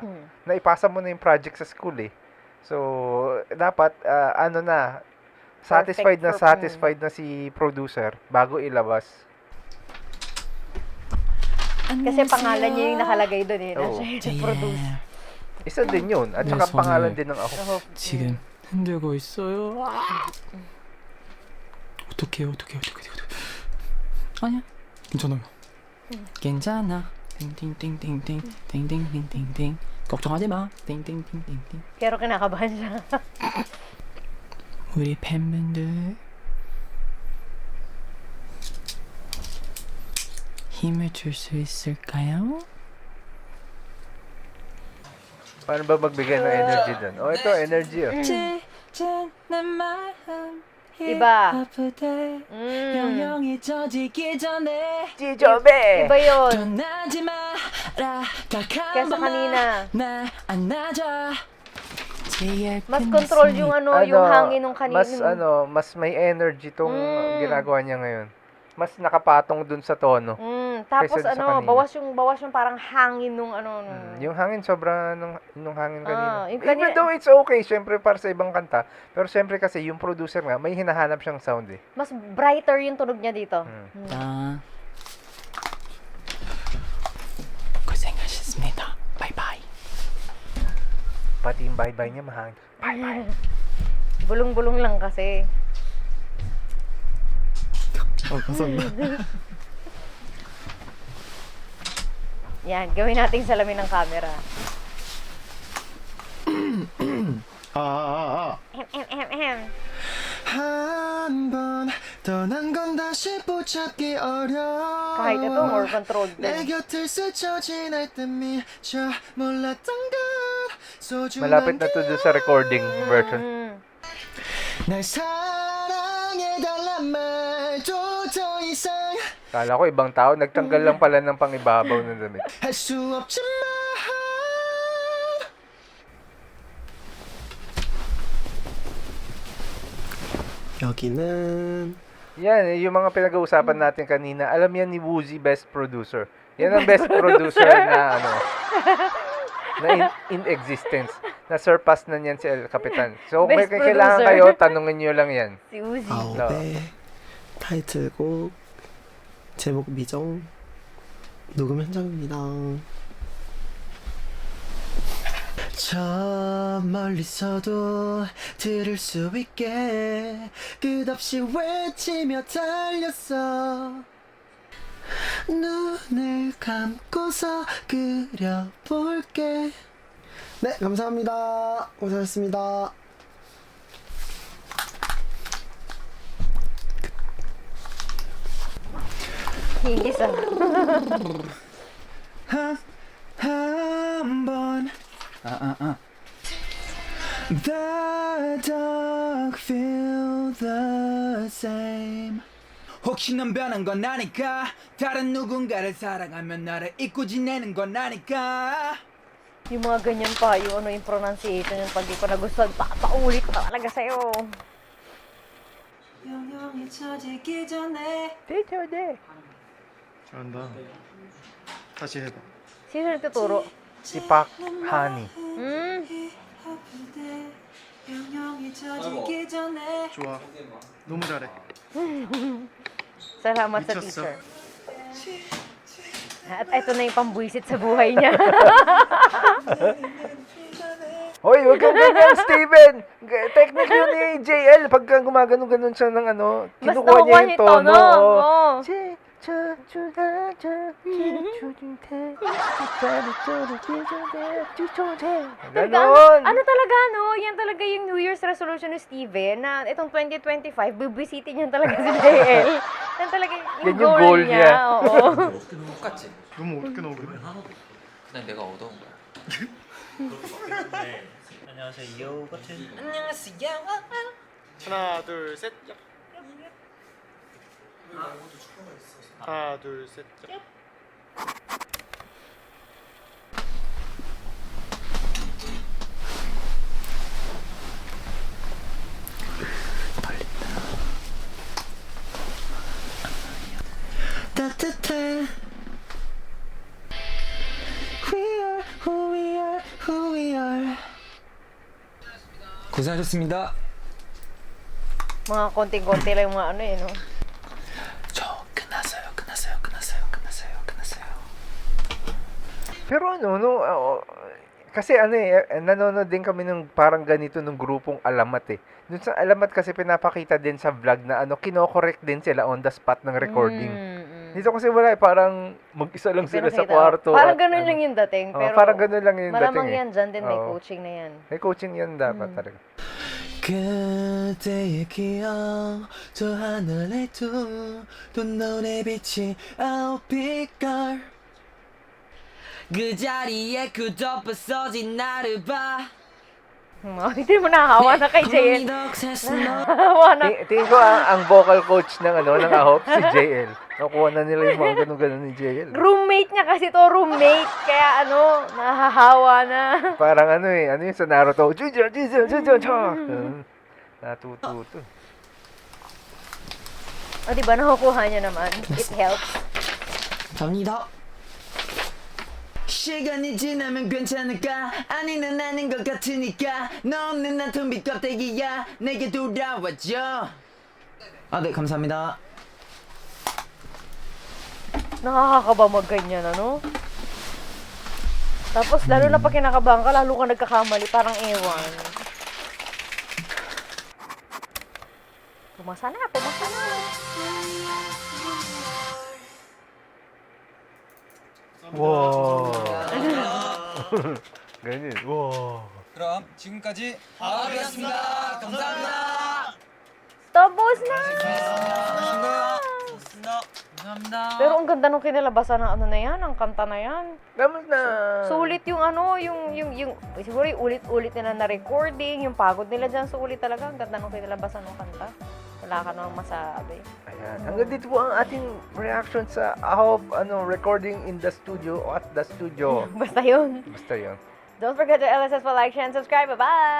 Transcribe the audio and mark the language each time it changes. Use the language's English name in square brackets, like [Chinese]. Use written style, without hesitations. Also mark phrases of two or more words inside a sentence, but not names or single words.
[Filipino] Naipasa mo na yung project sa school eh. So, dapat, satisfied na si producer bago ilabas. Kasi pangalan niya yung nakalagay doon eh. Na Oo. siya yung produce. Isa din yun. At [Korean] 네, [Filipino] saka [Korean] 저는 [Filipino] pangalan din ng ako. [Korean] 지금 흔들고 있어요. 어떡해요. 아니야. 괜찮아요. 괜찮아. 띵띵띵띵띵 띵띵띵띵띵. 걱정하지 마. 띵띵띵띵띵. [Filipino] Pero kinakabahan siya. [Korean] 우리 팬분들 힘을 줄 수 있을까요? [Filipino] Paano ba magbigay ng energy dun? Oh, ito, energy oh. Iba. Chichobe! Iba yun. Kesa kanina. Mas control yung yung hangin nung kanina. Mas may energy tong ginagawa niya ngayon. Mas nakapatong dun sa tono. Tapos Kaysa sa kanina. bawas yung parang hangin nung Yung hangin, sobra nung hangin kanina. yung [English] Even [Filipino] kanina- [English] though it's okay, [Filipino] syempre para sa ibang kanta. Pero syempre kasi yung producer nga, may hinahanap siyang sound eh. mas brighter yung tunog niya dito. [Korean] 아. 고생하셨습니다. 바이바이. [Filipino] Pati yung bye-bye niya mahangin. Bulong-bulong lang kasi. [Korean] 감사합니다. [Filipino] Yan, gawin nating salamin ng camera. [Korean] 한 번 떠난 건 다시 붙잡기 어려워. [Filipino] Kahit ito, [English] more controlled [Korean] 내 [Filipino] din. [Korean] 곁을 스쳐 지날 때 미처 몰랐던 걸 소중한 [Filipino] Malapit na to doon sa recording version. [Korean] 날 사랑해달란 말도 더 이상 [Filipino] Kala ko ibang tao, nagtanggal lang pala ng pangibabaw ng damit. [Korean] 할 수 없지만 여기는 [Filipino] Yan, yung mga pinag-uusapan natin kanina, alam yan ni Woozy, [English] best producer. [Filipino] Yan ang [English] best producer [Filipino] na [English] in existence. [Filipino] Na-surpass na niyan si El Capitan. So, kung may Best kailangan producer. kayo, tanungin nyo lang yan. Si Uzi. [Korean] 아홉의 타이틀곡 제목 미정 녹음 현장입니다. 저 멀리서도 들을 수 있게 끝없이 외치며 달렸어. 눈을 감고서 그려볼게. 네, 감사합니다. 고생하셨습니다. [Filipino] Higis ah. [English] 한번 The dog feel the same. [Korean] 혹시 넌 변한 건 아니까 다른 누군가를 사랑하면 나를 잊고 지내는 건 아니까 [Filipino] Yung mga ganyan pa, yung yung pronunciation, yung pag di ko nagustuhan, papaulit pa talaga sa'yo. [Korean] 영영이 처지기 전에 잘한다. 다시 해봐. [Filipino] Sino nagtuturo? Si Pak Hani. [Korean] 아플 때 영영이 처지기 전에 좋아. 너무 잘해. [Filipino] Salamat sa [Korean] 미쳤어. [Filipino] teacher. At ito na yung pambuisit sa buhay niya. Hoy, wag kang ganyan, Steven! Technique yun ni JL. Pagka gumagano-ganon siya ng Mas kinukuha niya yung tono. Oo. Ganon! Ano talaga, no? Yan talaga yung [English] New Year's resolution [Filipino] ni Steven na itong 2025, bibisitin niya talaga si JL. Yan talaga Yan yung yung goal goal niya. niya. Oo. [Korean] 똑같지. 너무 어렵게 나오긴 해. 그냥 내가 얻어온 거야. 안녕하세요. 같은 안녕하세요 하나, 둘, 셋. 하나, 둘, 셋. 따뜻해. [English] We are who we are, who we are. [Korean] 고생하셨습니다 [Filipino] Mga konting-konti lang yung mga ano eh, no? [Korean] 끝났어요. [Filipino] Pero Kasi nanonood din kami ng parang ganito nung grupong Alamat eh. Dun sa Alamat kasi pinapakita din sa vlog na kino-correct din sila [English] on the spot [Filipino] ng recording. Dito kasi wala eh, parang mag-isa lang sila sa Pinakita. kwarto. Parang at ganun lang yung dating. Oo, Pero parang ganun lang yung malamang dating eh. yan, dyan din may Oo. coaching na yan. May coaching yan dapat talaga. [Korean] 그때의 기억 저 하늘에 두 눈의 빛이 아홉 빛깔 그 자리에 그 덮어서진 나를 봐 [Filipino] Hindi mo nahawa na kay JL. Nahawa na. Tingin ko ang vocal coach ng AHOP si JL. Nakuha na nila yung mga ganun-ganun ni JL. Roommate niya kasi to, roommate. Kaya nahahawa na. Parang ano yung sa Naruto. Natututo. O diba, nakukuha niya naman. [English] It helps. [Korean] 갑니다 시간이 지나면 괜찮을까 아니는 아닌 것 같으니까 너 없는 난 텅 빈 껍데기야 내게 돌아와줘 네 감사합니다 [Filipino] Nakakakaba magganyan, ano? Tapos, lalo na pag kinakabahan ka, lalo ka nagkakamali. Parang ewan. Pumasa na. [Korean] 와. [Filipino] ganyan. 와. [Korean] 그럼 지금까지 하하비였습니다. 감사합니다. [Filipino] Tapos na! [Korean] 감사합니다. [Filipino] Pero ang ganda nung kinalabasan ng na yan, ang kanta na yan. Tapos na. Sulit yung siguro yung ulit-ulit nila na recording, yung pagod nila dyan, sulit talaga. Ang ganda nung kinalabasan ng kanta. Wala ka namang masabi. Ayan. Hanggang dito po ang ating reaction sa [English] AHOP recording in the studio [Filipino] o [English] at the studio. [Filipino] Basta yun. Basta yun. [English] Don't forget to LSS for like, share, and subscribe. [Filipino] Bye-bye!